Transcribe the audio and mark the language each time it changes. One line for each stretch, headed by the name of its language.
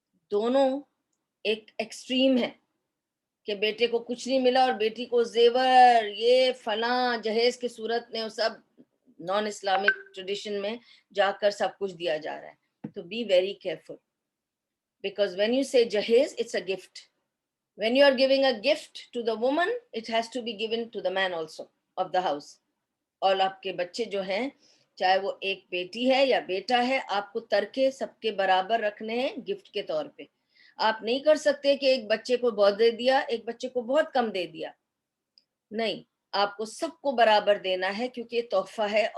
Urdu: دونوں ایک ایکسٹریم ہے کہ بیٹے کو کچھ نہیں ملا اور بیٹی کو زیور یہ فلاں جہیز کی صورت میں, سب نان اسلامک ٹریڈیشن میں جا کر سب کچھ دیا جا رہا ہے.
English: تو be very careful, because when you say جہیز it's a gift. When you are giving a gift to the woman, it has to be given to the man also of the house.
Urdu: اور آپ کے بچے جو ہیں, چاہے وہ ایک بیٹی ہے یا بیٹا ہے, آپ کو ترکے سب کے برابر رکھنے ہیں گفٹ کے طور پہ. آپ نہیں کر سکتے کہ ایک بچے کو بہت دے دیا, ایک بچے کو بہت کم دے دیا. نہیں, آپ کو سب کو برابر دینا ہے کیونکہ یہ تحفہ ہے.